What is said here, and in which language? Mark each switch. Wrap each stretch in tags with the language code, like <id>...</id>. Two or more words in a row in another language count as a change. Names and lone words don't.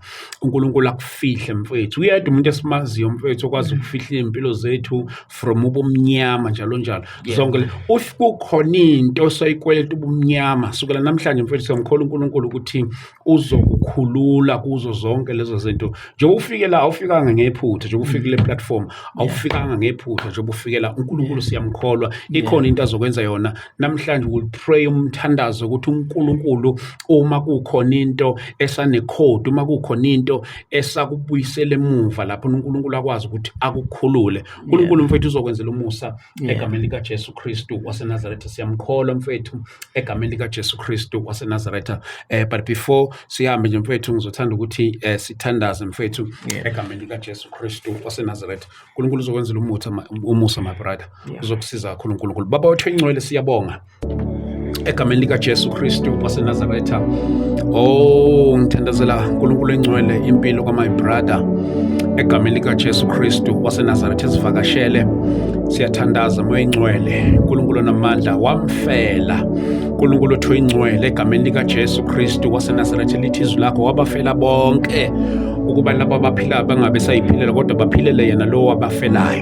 <zu>uNkulunkulu akufihle mfethu. Uyedwa umuntu esimaziyo mfethu okwazi ukufihla impilo zethu from ubumnyama njalo zonke kukhona into osayikweleta ubumnyama sukela namhlanje mfethu siyamkhola uNkulunkulu ukuthi uzokukhulula kuzo zonke lezo zinto. Njengoba ufike la awufikanga ngephutha, njengoba ufike le platform awufikanga ngephutha, njengoba ufike la uNkulunkulu siyamkholwa ikhona into azokwenza yona namhlanje.</zu> <en>We'll pray</en> <zu>umthandazo ukuthi uNkulunkulu uma kukhona into esanekhodi, uma kukhona into esakubuyisela emuva lapho uNkulunkulu akwazi ukuthi akukhulule. uNkulunkulu mfethu uzokwenzela umusa egameni likaJesu Kristu waseNazaretha. Siyamkholwa mfethu egameni likaJesu Kristu waseNazaretha.</zu> <en>But before</en> <zu>sihambe nje mfethu ngizothanda ukuthi sithandaze mfethu egameni likaJesu Kristu waseNazaretha. uNkulunkulu uzokwenzela umusa</zu> <en>my brother.</en> <zu>Uzokusiza kakhulu uNkulunkulu. Baba wethu engcwele siyabonga egameni likaJesu Kristu waseNazaretha. Ngithandazela uNkulunkulu engcwele impilo kwa</zu> <en>my brother</en> <zu>egameni likaJesu Kristu waseNazaretha. Sivakashele, siyathandaza moya engcwele, uNkulunkulu namandla wamfela. uNkulunkulu othu ingcwele egameni likaJesu Kristu waseNazaretha lithi izwi lakho wabafela bonke ukuba laba abaphilayo bangabe sayiphilela kodwa baphilele yena lo wabafelayo.</zu>